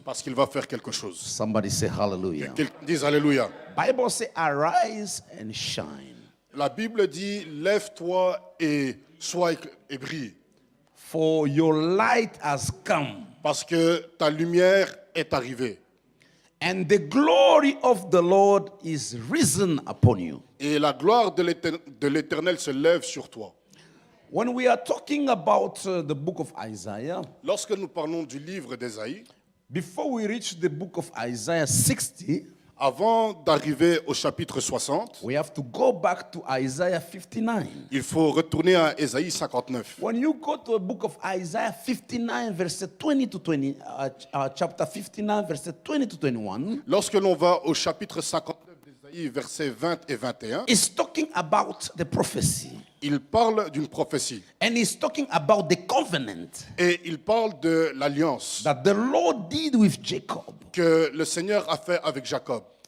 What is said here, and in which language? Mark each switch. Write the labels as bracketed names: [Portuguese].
[French] parce qu'il va faire quelque chose. [English] Somebody say hallelujah. [French] Quelqu'un dise Alléluia. [English] Bible say arise and shine. [French] La Bible dit lève-toi et sois et brille [English] For your light has come. [French] parce que ta lumière est arrivée [English] And the glory of the Lord is risen upon you. [French] et la gloire de l'Éternel se lève sur toi. [English] When we are talking about the book of Isaiah, [French] Lorsque nous parlons du livre d'Ésaïe, [English] before we reach the book of Isaiah 60, [French] avant d'arriver au chapitre 60, [English] we have to go back to Isaiah 59. [French] il faut retourner à Ésaïe 59. [English] When you go to the book of Isaiah 59, verse 20 to 20, chapter 59, verse 20 to 21, [French] Lorsque l'on va au chapitre 59 d'Ésaïe, versets 20 et 21, [English] it's talking about the prophecy. [French] il parle d'une prophétie [English] And it's talking about the covenant [French] et il parle de l'alliance [English] that the Lord did with Jacob. [French] que le Seigneur a fait avec Jacob.